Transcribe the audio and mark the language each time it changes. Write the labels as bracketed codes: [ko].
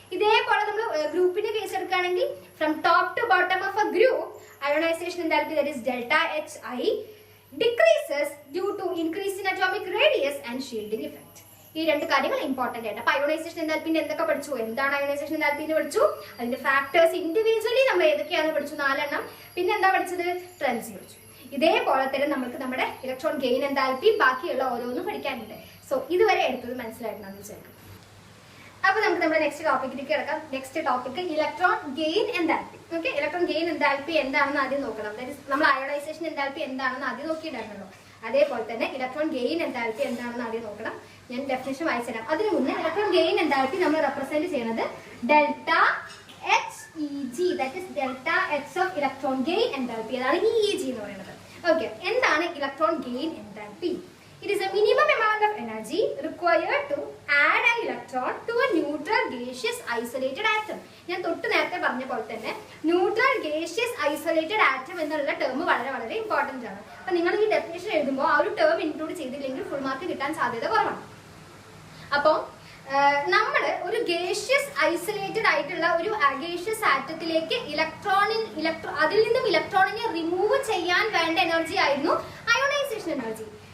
[ml] ഇതേപോലെ നമ്മൾ ഗ്രൂപ്പിന്റെ കേസ് എടുക്കുകയാണെങ്കിൽ [en] From top to bottom of a group ionization enthalpy, that is delta Hi, decreases due to increase in atomic radius and shielding effect. [ml] ഈ 2 കാര്യങ്ങൾ important ആണ്. അപ്പൊ ionisation എൻതാൽപ്പിന്റെ എന്തൊക്കെ പഠിച്ചു? എന്താണ് അയോണൈസേഷൻ എൻതാൽപ്പി എന്ന് പഠിച്ചു, അതിന്റെ ഫാക്ടേഴ്സ് ഇൻഡിവിജ്വലി നമ്മൾ ഏതൊക്കെയാണെന്ന് പഠിച്ചു, 4 എണ്ണം. പിന്നെ എന്താ പഠിച്ചത്? ട്രെൻഡ്സ് പഠിച്ചു. ഇതേപോലെ തന്നെ നമുക്ക് നമ്മുടെ ഇലക്ട്രോൺ ഗെയിൻ എൻതാൽപ്പി ബാക്കിയുള്ള ഓരോന്നും പഠിക്കാനുണ്ട്. സോ ഇതുവരെ എടുത്തത് മനസ്സിലായിട്ടുണ്ടെന്ന് വിചാരിക്കും. അപ്പൊ നമുക്ക് നമ്മുടെ നെക്സ്റ്റ് ടോപ്പിക്കിലേക്ക് കിടക്കാം. Next topic electron gain enthalpy. Okay, electron gain enthalpy എന്താണെന്ന് ആദ്യം നോക്കണം. നമ്മൾ അയോണൈസേഷൻ എൻതാൽപ്പി എന്താണെന്ന് ആദ്യം നോക്കിയിട്ടുണ്ടായിരുന്നല്ലോ, അതേപോലെ തന്നെ ഇലക്ട്രോൺ ഗെയിൻ എൻതാൽപ്പി എന്താണെന്ന് ആദ്യം നോക്കണം. ഞാൻ ഡെഫിനിഷൻ വായിച്ചു തരാം. അതിനു മുന്നേ ഇലക്ട്രോൺ ഗെയിൻ എൻതാൽപ്പി നമ്മൾ റെപ്രസെന്റ് ചെയ്യുന്നത് delta HEG, that is delta H of electron gain enthalpy. അതാണ് EEG എന്ന് പറയുന്നത്. ഓക്കെ, എന്താണ് electron gain enthalpy? [en] It is a minimum amount of energy required to add an electron to a neutral gaseous isolated atom. [ml] ഞാൻ തൊട്ട് നേരത്തെ പറഞ്ഞ പോലെ തന്നെ ന്യൂട്രൽ ഗേഷ്യസ് ഐസൊലേറ്റഡ് ആറ്റം എന്നുള്ള ടേം വളരെ വളരെ ഇമ്പോർട്ടന്റ് ആണ്. അപ്പൊ നിങ്ങൾ ഈ ഡെഫിനേഷൻ എഴുതുമ്പോൾ ആ ഒരു ടേം ഇൻക്ലൂഡ് ചെയ്തില്ലെങ്കിൽ ഫുൾ മാർക്ക് കിട്ടാൻ സാധ്യത കുറവാണ്. അപ്പോൾ നമ്മൾ ഒരു ഗേഷ്യസ് ഐസൊലേറ്റഡ് ആയിട്ടുള്ള ഒരു ഗേഷ്യസ് ആറ്റത്തിലേക്ക് അതിൽ നിന്നും ഇലക്ട്രോണിനെ റിമൂവ് ചെയ്യാൻ വേണ്ട എനർജി ആയിരുന്നു അയോണൈസേഷൻ എനർജി.